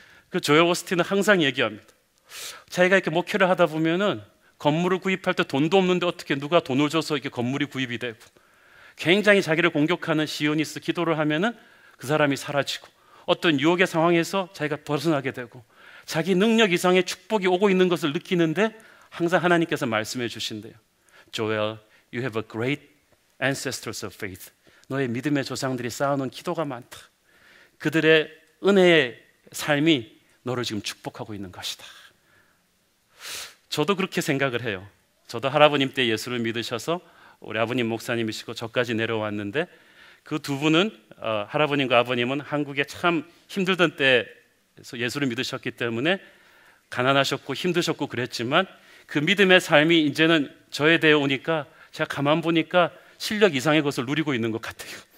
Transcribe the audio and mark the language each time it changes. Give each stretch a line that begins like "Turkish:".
Korean: 그 조엘 오스틴은 항상 얘기합니다. 자기가 이렇게 목회를 하다 보면은 건물을 구입할 때 돈도 없는데 어떻게 누가 돈을 줘서 이렇게 건물이 구입이 되고, 굉장히 자기를 공격하는 시오니스트 기도를 하면은 그 사람이 사라지고, 어떤 유혹의 상황에서 자기가 벗어나게 되고, 자기 능력 이상의 축복이 오고 있는 것을 느끼는데 항상 하나님께서 말씀해 주신대요.
English: Joel, you have a great ancestors of faith.
Korean: 너의 믿음의 조상들이 쌓아놓은 기도가 많다. 그들의 은혜의 삶이 너를 지금 축복하고 있는 것이다. 저도 그렇게 생각을 해요. 저도 할아버님 때 예수를 믿으셔서 우리 아버님 목사님이시고 저까지 내려왔는데, 그 두 분은 할아버님과 아버님은 한국에 참 힘들던 때에서 예수를 믿으셨기 때문에 가난하셨고 힘드셨고 그랬지만, 그 믿음의 삶이 이제는 저에 대해 오니까 제가 가만 보니까 실력 이상의 것을 누리고 있는 것 같아요.